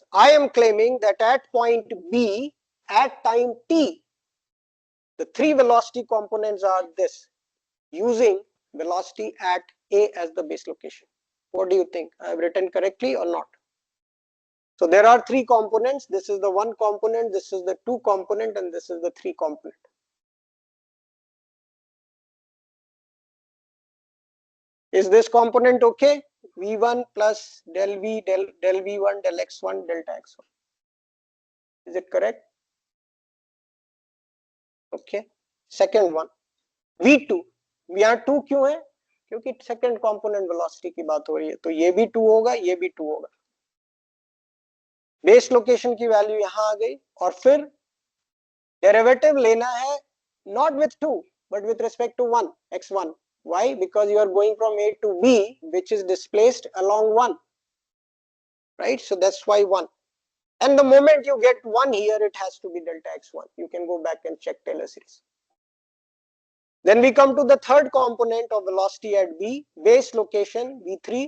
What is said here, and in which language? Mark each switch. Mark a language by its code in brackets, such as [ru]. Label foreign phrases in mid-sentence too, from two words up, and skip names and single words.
[en] I am claiming that at point B, at time t, the three velocity components are this, using velocity at A as the base location. What do you think? I have written correctly or not? So there are three components. This is the one component, this is the two component, and this is the three component. Is this component okay? V1 plus del V, del V1, del X1, delta X1. Is it correct? Okay. Second one, V2. [hi] यहाँ 2 क्यों है? क्योंकि [en] second component velocity [hi] की बात हो रही है, तो ये भी 2 होगा, ये भी 2 होगा. [en] base location [hi] की वैल्यू यहाँ आ गई, और फिर डेरिवेटिव लेना है [en] not with 2 but with respect to 1, x1. Why? Because you are going from A to B, which is displaced along 1, right? So that's why 1. And the moment you get 1 here, it has to be delta x1. You can go back and check Taylor series. Then we come to the third component of velocity at B, base location v3.